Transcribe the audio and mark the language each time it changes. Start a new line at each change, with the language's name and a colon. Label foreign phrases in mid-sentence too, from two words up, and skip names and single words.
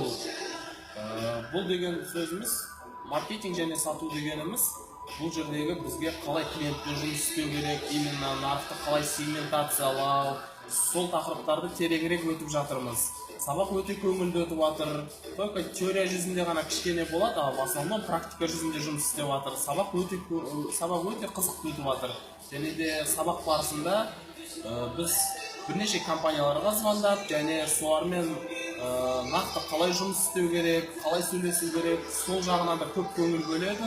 Kazakh: Бұл деген сөзіміз, маркетинг және сату дегеніміз, бұл жердегі бізге қалай клиентпен жұмыс істеу керек, именно нарықты қалай сегментациялау, сол тақырыптарды тереңірек өтіп жатырмыз. Сабақ өте көңілді өтіп жатыр. Только теория жүзінде ғана кішкене болады, ал
Russian: в основном
Kazakh: практика жүзінде жұмыс істеп жатыр. Сабақ өте қызықты өтіп жатыр. Және де сабақ барысында біз бірнеше компанияларға звондап, және солармен нақты қалай жұмыс істеу керек, қалай сөйлесу керек, сол жағына да көп көңіл бөледі.